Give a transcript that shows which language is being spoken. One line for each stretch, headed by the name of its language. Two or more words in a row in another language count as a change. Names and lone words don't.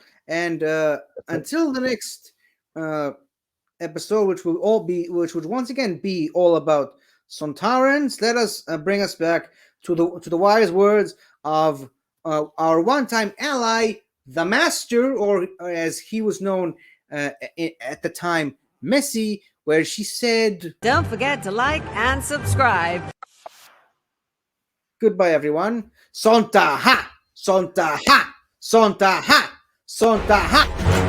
English: And until the next episode, which would once again be all about Sontarans, let us bring us back to the wise words of our one-time ally, the Master, or as he was known at the time, Messi, where she said, "Don't forget to like and subscribe." Goodbye, everyone. Sonta ha! Sonta ha! Sonta ha! Sonta ha!